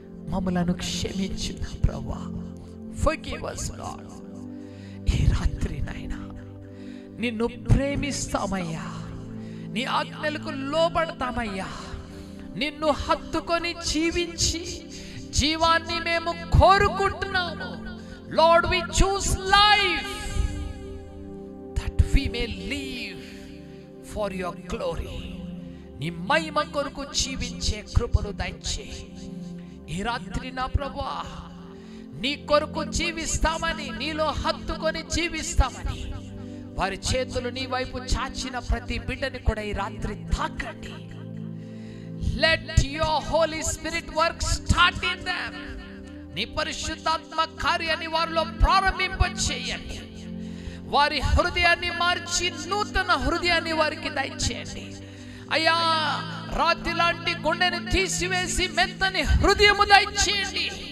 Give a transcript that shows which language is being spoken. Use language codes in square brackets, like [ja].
[te] మమ్మలను క్షమించు ప్రభువా. [en] Forgive us, Lord. [te] ఈ రాత్రి నాయనా నిన్ను ప్రేమిస్తామయ్యా, నీ ఆజ్ఞలకు లోబడతామయ్యా. నిన్ను హత్తుకొని జీవించి జీవాన్ని మేము కోరుకుంటున్నాము. [en] Lord, we choose life that we may live for your glory. [te] నీ మహిమ కొరకు జీవించే కృపను దయచేయి. ఈ రాత్రి నా ప్రభువా, నీ కొరకు జీవిస్తామని, నీలో హత్తుకొని జీవిస్తామని వారి చేతులు నీ వైపు చాచిన ప్రతి బిడ్డని కూడా ఈ రాత్రి తాకండి. [en] Let your Holy Spirit work start in them. [te] నీ పరిశుద్ధాత్మ కార్యాన్ని వారిలో ప్రారంభింపచేయండి. వారి హృదయాన్ని మార్చి నూతన హృదయాన్ని వారికి దయచేయండి అయ్యా. రాతి లాంటి గుండెని తీసివేసి మెత్తని హృదయము దయచేయండి.